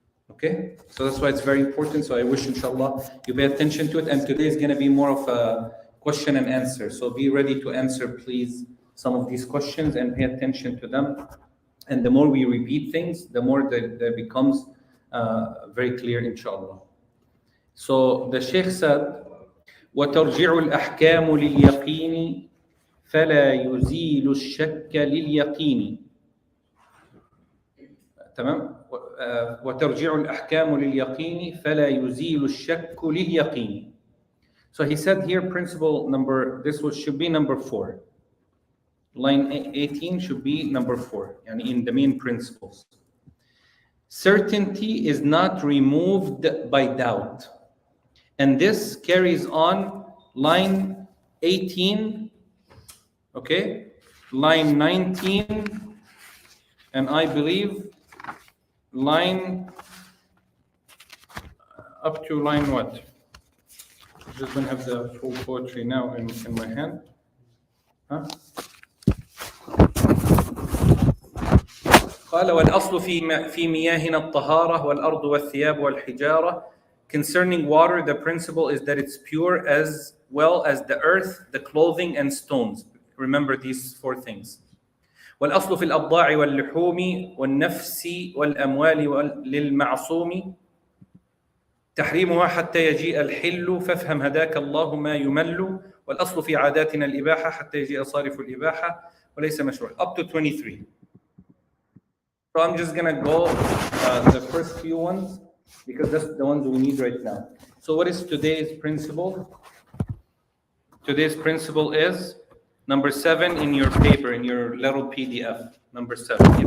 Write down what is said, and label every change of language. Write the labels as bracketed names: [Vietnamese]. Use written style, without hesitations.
[English] Okay, so that's why it's very important. So I wish, inshallah, you pay attention to it. And today is going to be more of a question and answer. So be ready to answer, please, some of these questions and pay attention to them. And the more we repeat things, the more that becomes very clear, inshallah. So the Shaykh said, [Arabic] وَتَرْجِعُ الْأَحْكَامُ لِلْيَقِينِ فَلَا يُزِيلُ الشَّكَّ لِلْيَقِينِ. تمام. وترجع الأحكام لليقين فلا يزيل الشك لليقين. [English] So he said here, principle number, should be number 4. Line 18 should be number 4, and in the main principles. Certainty is not removed by doubt. And this carries on line 18, okay, line 19, and I believe line up to line what? I just don't have the full poetry now in my hand. Huh? [Arabic] قال والأصل في مياهنا الطهارة والأرض والثياب والحجارة. [English] Concerning water, the principle is that it's pure as well as the earth, the clothing, and stones. Remember these 4 things. [Arabic] والأصل في الأبضاع واللحوم والنفس والأموال للمعصوم تحريمها حتى يجيء الحل فافهم هداك الله ما يمل والأصل في عاداتنا الإباحة حتى يجيء صارف الإباحة وليس مشروع. [English] Up to 23. So I'm just gonna go the first few ones because that's the ones we need right now. So what is today's principle? Today's principle is number 7 in your paper, in your little PDF, number 7.